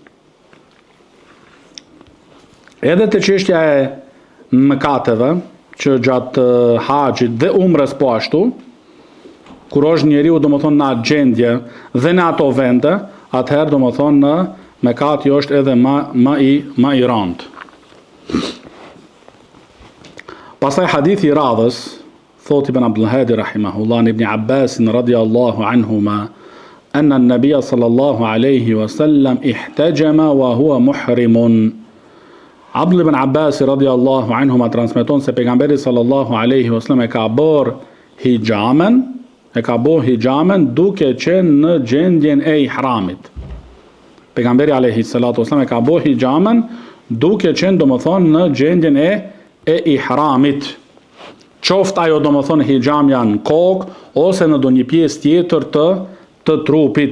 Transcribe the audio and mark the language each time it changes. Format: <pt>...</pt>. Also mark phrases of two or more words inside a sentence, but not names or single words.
<sq>Edhe te çështja e mëkateve që gjatë haxhit dhe umrës po ashtu, kur është njeriu domethënë në atë gjendje dhe në ato vende, atëherë domethënë në mëkati është edhe më i rëndë. Pastaj hadithi i radhës, thot</sq> <ar>Ibn Abdul Hadi rahimahullah ibn Abbas رضي الله عنهما أن النبي صلى الله عليه وسلم احتجم وهو محرم.</ar> <sq>Abdul ibn Abbas</sq> <ar>رضي الله عنهما</ar> <sq>transmeton se pejgamberi</sq> <ar>صلى الله عليه وسلم</ar> <sq>e ka bërë hijamen duke qenë në gjendjen e ihramit. Pejgamberi</sq> <ar>عليه الصلاة والسلام</ar> <sq>e ka bërë hijamen duke qenë domethënë në gjendjen e ihramit. Qoftë ajo domethënë hijamja në kokë ose në ndonjë pjesë tjetër të trupit.</sq>